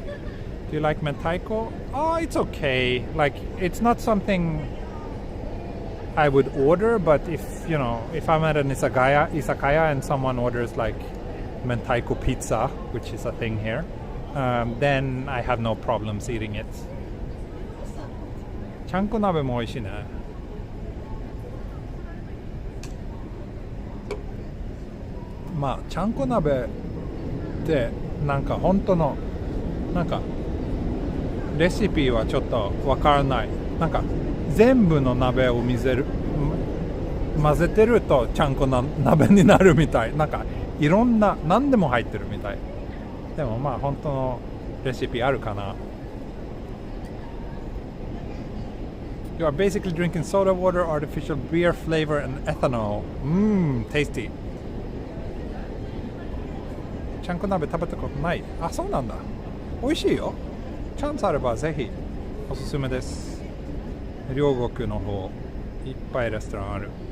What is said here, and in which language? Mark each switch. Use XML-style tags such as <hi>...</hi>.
<en>Do you like mentaiko? Oh, it's okay. Like, it's not something I would order, but if I'm at an izakaya and someone orders like mentaiko pizza, which is a thing here, then I have no problems eating it.</en> <ja>ちゃんこ鍋も美味しいね。まあちゃんこ鍋ってなんか本当のなんかレシピはちょっとわからない。なんか全部の鍋を混ぜてるとちゃんこな鍋になるみたい。なんかいろんな何でも入ってるみたい。でもまあ本当のレシピあるかな。</ja> <en>You are basically drinking soda water, artificial beer flavor, and ethanol. Tasty.</en> <ja>ちゃんこ鍋食べたことない。あ、そうなんだ。美味しいよ。チャンスあればぜひおすすめです。両国の方いっぱいレストランある。</ja>